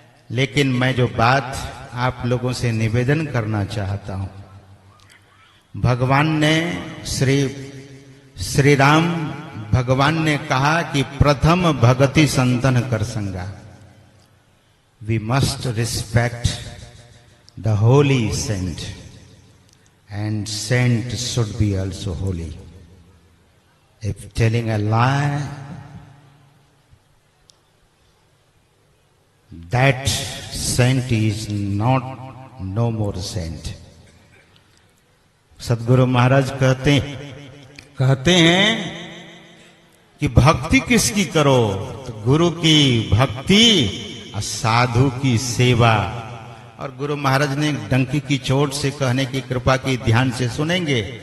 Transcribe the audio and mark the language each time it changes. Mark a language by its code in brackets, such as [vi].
[hi] लेकिन मैं जो बात आप लोगों से निवेदन करना चाहता हूं, भगवान ने श्री राम भगवान ने कहा कि प्रथम भगति संतन कर संगा। [en] We must respect the holy saint and saint should be also holy. If telling a lie, that saint is not no more saint. [hi] सदगुरु महाराज कहते हैं कि भक्ति किसकी करो? तो गुरु की भक्ति और साधु की सेवा। और गुरु महाराज ने डंकी की चोट से कहने की कृपा की, ध्यान से सुनेंगे।